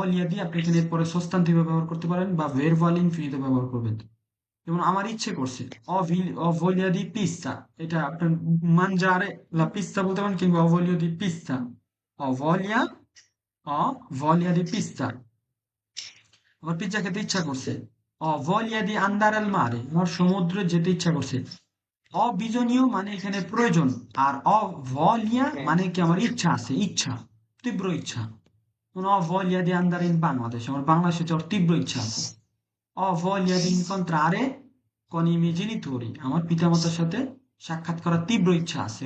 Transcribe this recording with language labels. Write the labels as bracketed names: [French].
[Bangla] দি আপনি এখানে এরপরে সস্তান্তিভ ব্যবহার করতে পারেন বা ভার্বাল ইনফিনিটো ব্যবহার করবেন। যেমন আমার ইচ্ছে করছে, [Italian] ho voglia di pizza, [Bangla] এটা আপনার [Italian] mangiare la pizza [Bangla] বলতে পারেন, কিংবা ho voglia di pizza, [Italian] ho voglia ho voglia di pizza, [Bangla] আমার পিৎজা খেতে ইচ্ছা করছে। [Italian] ho voglia di andare al mare, [Bangla] আমার সমুদ্রে যেতে ইচ্ছা করছে। অবিজনীয় মানে এখানে প্রয়োজন, আর অভলিয়া [Italian] Sì. [Bangla] মানে কি আমার ইচ্ছা আছে, ইচ্ছা, তীব্র ইচ্ছা। [Italian] Non ho voglia di andare in Bangladesh, [Bangla] আমার বাংলাদেশে যাওয়ার তীব্র ইচ্ছা আছে। [Italian] Ho voglia di incontrare con i miei genitori, [Bangla] আমার পিতামাতার সাথে সাক্ষাৎ করার তীব্র ইচ্ছা আছে।